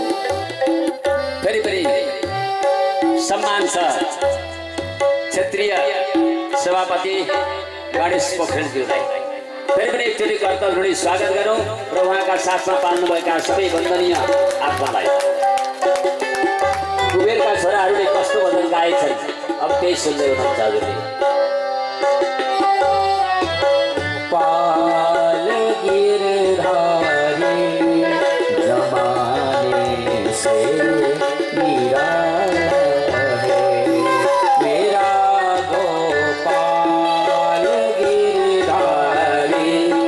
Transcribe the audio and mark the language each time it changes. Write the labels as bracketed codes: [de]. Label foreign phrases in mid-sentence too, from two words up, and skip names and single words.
[ne] फेरि फेरि सम्मान छ क्षेत्रीय सभापति गणेश पोखरेलज्यूलाई। फेरि पनि एकचोटि करताल जोडी स्वागत गरौँ र उहाँका साथमा पाल्नुभएका सबै वन्दनीय आत्मालाई। कुबेरका छोराहरूले कस्तो भजन गाएछन् अब त्यही सुन्दै हुनुहुन्छ हजुरले। [hi] पाल गिरधारी जमाने से निराला है मेरा गोपाल गिरधारी